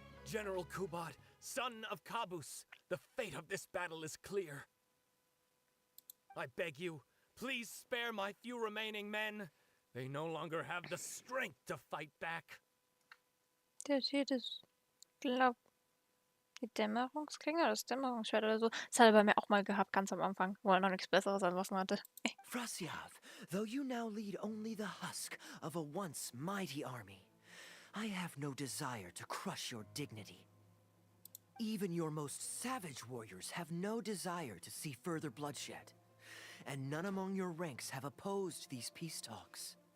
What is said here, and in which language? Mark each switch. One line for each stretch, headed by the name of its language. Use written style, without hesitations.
English: General Kubad, son of Kabus, the fate of this battle is clear. I beg you, please spare my few remaining men. They no longer have the strength to fight back.
German: Der steht es. Glaub. Die Dämmerungsklinge oder das Dämmerungsschwert oder so. Das hat er bei mir auch mal gehabt, ganz am Anfang, wo er noch nichts Besseres an Waffen hatte.
English: Frasiav, though you now lead only the husk of a once mighty army, I have no desire to crush your dignity. Even your most savage warriors have no desire to see further bloodshed, and none among your ranks have opposed these peace talks.